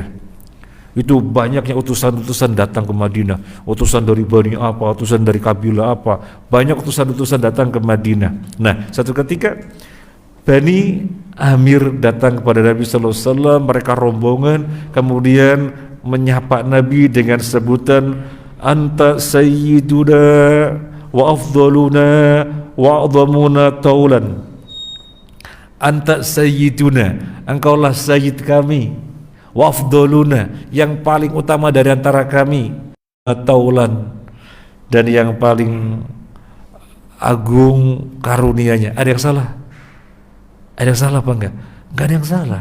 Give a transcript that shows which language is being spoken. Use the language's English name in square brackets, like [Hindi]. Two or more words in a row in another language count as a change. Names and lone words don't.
[Indonesian] Itu banyaknya utusan-utusan datang ke Madinah. Utusan dari Bani apa, utusan dari kabilah apa. Banyak utusan-utusan datang ke Madinah. Nah, satu ketika Bani Amir datang kepada Nabi SAW, mereka rombongan, kemudian menyapa Nabi dengan sebutan [Arabic] أنت سيدنا وأفضلنا وأعظمنا طولا. أنت سيدنا, [Indonesian] engkaulah sayyid kami, [Arabic] وأفضلنا, [Indonesian] yang paling utama dari antara kami, taulan, dan yang paling agung karunianya. Ada yang salah? Ada yang salah apa enggak? Enggak ada yang salah.